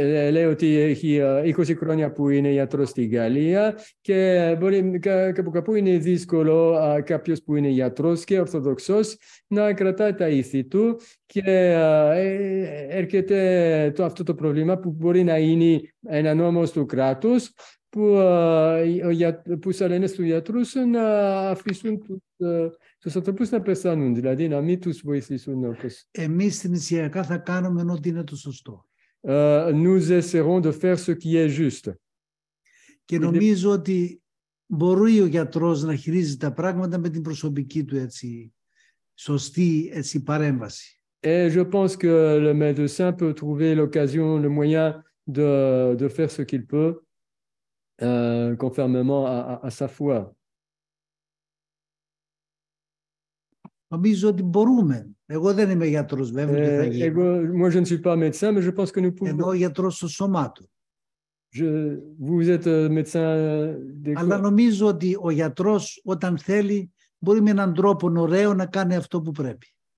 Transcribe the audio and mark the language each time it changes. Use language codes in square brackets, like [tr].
[el] Λέει ότι έχει 20 χρόνια που είναι γιατρός στη Γαλλία και μπορεί κάπου είναι δύσκολο κάποιος που είναι γιατρός και ορθοδοξός να κρατάει τα ήθη του και έρχεται αυτό το πρόβλημα που μπορεί να είναι ένα νόμος του κράτους που θα λένε στους γιατρούς να αφήσουν τους ανθρώπους να πεθάνουν, δηλαδή να μην τους βοηθήσουν. Εμείς στην Ισιακά θα κάνουμε ό,τι είναι το σωστό. [fr] Nous essaierons de faire ce qui est juste. [el] Και νομίζω ότι μπορεί ο γιατρός να χειρίζει τα πράγματα με την προσωπική του σωστή παρέμβαση. [fr] Et je pense que le médecin peut trouver l'occasion, le moyen de faire ce qu'il peut conformément à sa foi. [el] Νομίζω ότι μπορούμε. Εγώ δεν είμαι γιατρός βέβαια. [fr] Moi, je ne suis pas médecin, mais je pense que nous pouvons. [el] Ενώ γιατρός στο σώμα του. [fr] Vous êtes médecin. [el] Αλλά νομίζω ότι ο γιατρός όταν θέλει μπορεί με έναν τρόπο ωραίο να κάνει αυτό που πρέπει.